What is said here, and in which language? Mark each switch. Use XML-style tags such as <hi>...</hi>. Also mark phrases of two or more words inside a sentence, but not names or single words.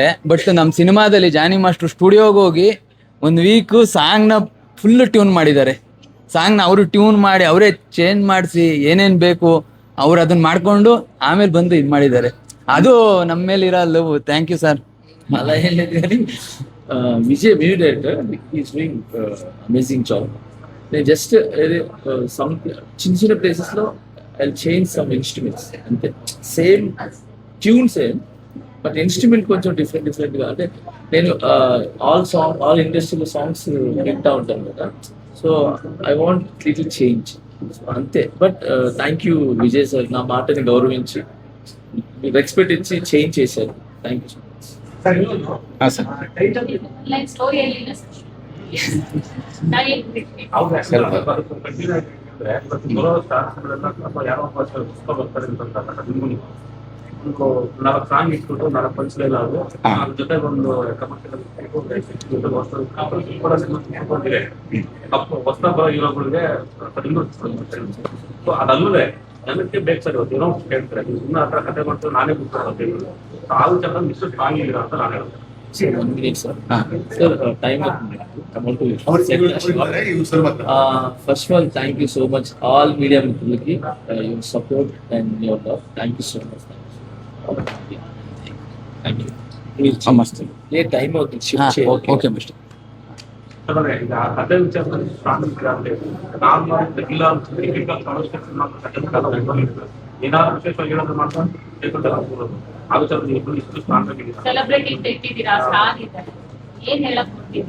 <kn>ಬಟ್ ನಮ್ಮ ಸಿನಿಮಾದಲ್ಲಿ ಜಾನಿ ಮಾಸ್ಟರ್ ಸ್ಟುಡಿಯೋಗೆ ಹೋಗಿ 1 ವೀಕ್ ಸಾಂಗ್ನ</kn> <en>full tune</en> <kn>ಮಾಡಿದ್ದಾರೆ. ಸಾಂಗ್ನ ಅವರು ಟ್ಯೂನ್ ಮಾಡಿ ಅವರೇ ಚೇಂಜ್ ಮಾಡಿಸಿ ಏನೇನು ಬೇಕು ಅವ್ರು ಅದನ್ನ ಮಾಡ್ಕೊಂಡು ಆಮೇಲೆ ಬಂದು ಇದು ಮಾಡಿದ್ದಾರೆ. ಅದು ನಮ್ಮ ಮೇಲೆ ಇರೋ ಲವ್.</kn> <en>thank you sir.</en> <kn>ಅಲ್ಲ ಹೇಳಿದ್ರೆ</kn> <en>Vijay music director is doing amazing job.</en> <te>నేను</te> <en>just some</en> <te>చిన్న చిన్న ప్లేసెస్లో</te> <en>I change some instruments</en> <te>అంతే.</te> <en>same tune same, but instrument కొంచెం డిఫరెంట్గా.</en> <te>అంటే నేను ఆల్ ఇండస్ట్రీలో సాంగ్స్ వింటా ఉంటాను కదా,</te> <en>so I want little change</en> <te>అంతే.</te> <en>but thank you Vijay sir,</en> <te>నా మాటని గౌరవించి రెస్పెక్ట్ ఇచ్చి చేంజ్ చేశారు.</te> <en>thank you so much.</en> <kn>ಹಾಂ ಸರ್.</kn> <en>online story</en> <kn>ಹೇಳಿಲ್ಲ ಸರ್. ನಾಲ್ಕು ಸಾಂಗ್ ಇಟ್ಬಿಟ್ಟು 4 ಪಂಚಲೈನ್ ಆದ್ರು, ಅದ್ರ ಜೊತೆ ಒಂದು ಕಮರ್ಷಿಯಲ್ ಹೊಸ ಬರೋ ಹೀರೋಗಳಿಗೆ ಅದಲ್ಲದೆ ಜನಕ್ಕೆ ಬೇಕು ಸರ್. ಇವತ್ತು ಏನೋ ಹೇಳ್ತಾರೆ, ಇನ್ನ ಹತ್ರ ಕತೆ ಮಾಡ್ತಾರೆ, ನಾನೇ ಬಿಟ್ಟು ಆರು ಜನ ಇಷ್ಟು ಸ್ಟ್ರಾಂಗ್ ಇಲ್ಲ ಅಂತ ನಾನು ಹೇಳ್ತೇನೆ.</kn> <en>1 minute, sir. Sir, time up. Come on to it. First of all, thank you so much, all media people, your support and your love. Thank you so much. Thank you. ನಮಸ್ತೆ. Time out. okay mister.</en> <kn>ಈಗ ಕತೆ ವಿಚಾರದಲ್ಲಿ</kn> <en>strong normal</en> <kn>ಇಲ್ಲ ಏನಾದ್ರು ವಿಶೇಷವಾಗಿ ಹೇಳೋದು ಮಾಡ್ಕೊಂಡು ಆ ವಿಚಾರದಲ್ಲಿ ಇಷ್ಟು ಸ್ಟ್ರಾಂಗ್ ಆಗಿದೆ. ಸೆಲೆಬ್ರಿಟಿ ಇಟ್ಟಿದ್ದೀರಾ, ಸ್ಟಾರ್ ಇದ್ದಾರೆ, ಏನ್ ಹೇಳಕ್ ಹೊರಟಿದ್ದೀರಿ?</kn>